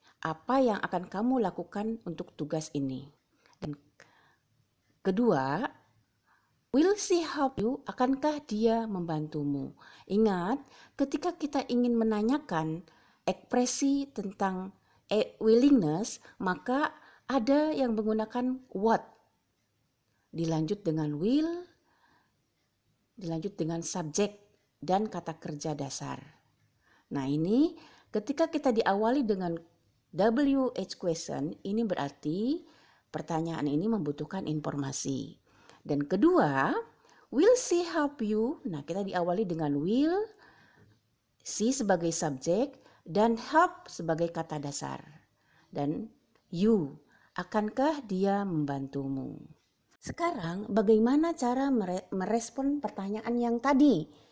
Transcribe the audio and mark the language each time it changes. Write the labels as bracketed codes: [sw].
[id] Apa yang akan kamu lakukan untuk tugas ini? Dan kedua, [en] will she help you? [id] Akankah dia membantumu? Ingat, ketika kita ingin menanyakan ekspresi tentang willingness, maka ada yang menggunakan what. Dilanjut dengan will, dilanjut dengan subjek dan kata kerja dasar. Nah ini ketika kita diawali dengan WH question, ini berarti pertanyaan ini membutuhkan informasi. Dan kedua, [en] will she help you? [id] Nah, kita diawali dengan will, she sebagai subjek, dan help sebagai kata dasar. Dan you, akankah dia membantumu? Sekarang, bagaimana cara merespon pertanyaan yang tadi?